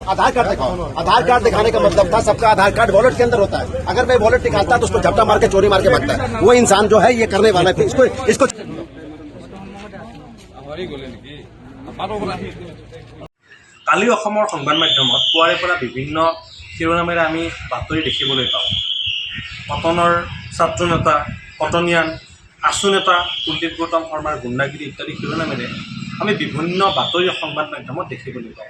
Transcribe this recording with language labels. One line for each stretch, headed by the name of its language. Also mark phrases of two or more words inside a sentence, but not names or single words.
Hindi: आधार कार्ड दिखाओ। आधार कार्ड दिखाने का मतलब था सबका आधार कार्ड वॉलेट के अंदर होता है। अगर मैं वॉलेट निकालता तो उसको झपटा मार के चोरी मार के भगता है। वो इंसान जो है ये करने वाला थे। इसको
Assamese: কালি অসমৰ সংবাদ মাধ্যমত পুৱাৰে পৰা বিভিন্ন শিৰোনামেৰে আমি বাতৰি দেখিবলৈ পাওঁ। কটনৰ ছাত্ৰ নেতা, কটনিয়ান, আছু নেতা কুলদীপ গৌতম শৰ্মাৰ গুণ্ডাগিৰি ইত্যাদি শিৰোনামেৰে আমি বিভিন্ন বাতৰি সংবাদ মাধ্যমত দেখিবলৈ পাওঁ।